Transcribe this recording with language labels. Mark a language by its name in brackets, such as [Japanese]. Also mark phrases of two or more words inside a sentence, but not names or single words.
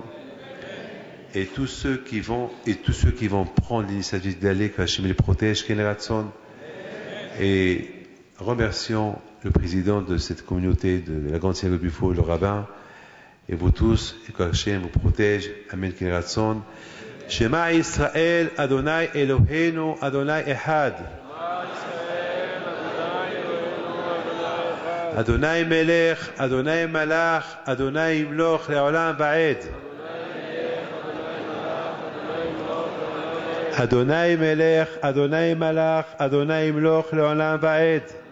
[French] Et tous ceux qui vont prendre l'initiative d'aller, que Hachem les protège, Keneratson. Et remercions le président de cette communauté de la grande synagogue de Buffo, le rabbin, et vous tous, et que Hachem vous protège. [Hebrew] אמן, כן יהי רצון. שמע ישראל, אדוני אלוהינו, אדוני אחד. אדוני מלך, אדוני מלך, אדוני ימלוך, לעולם ועד. אדוני מלך, אדוני מלך, אדוני ימלוך, לעולם ועד.